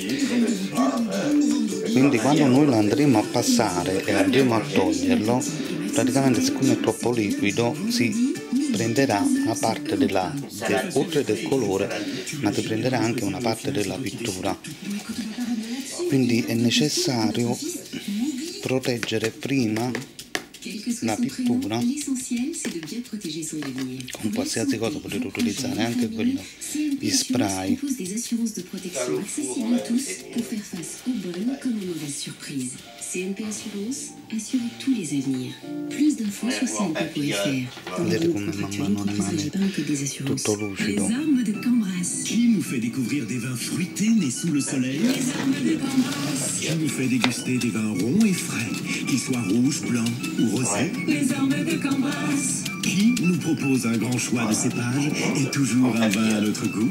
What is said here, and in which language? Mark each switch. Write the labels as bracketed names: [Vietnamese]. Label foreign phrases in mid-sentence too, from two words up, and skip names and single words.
[Italian] Quindi quando noi lo andremo a passare e andremo a toglierlo, praticamente siccome è troppo liquido si prenderà una parte oltre del colore, ma si prenderà anche una parte della pittura. Quindi è necessario proteggere prima la pittura con qualsiasi cosa. Potete utilizzare anche gli spray. [French] CNP Assurance, assurez tous les avenirs. Plus d'infos sur cnp.fr. [Italian] Vedete come man mano rimane tutto lucido. [French] Les armes de Cambras. Qui nous fait découvrir des vins fruités nés sous le soleil? Les armes de Cambras. Qui nous fait déguster des vins ronds et frais, qu'ils soient rouges, blancs ou rosés? Les armes de Cambras. Qui nous propose un grand choix de cépages et toujours un vin à notre goût?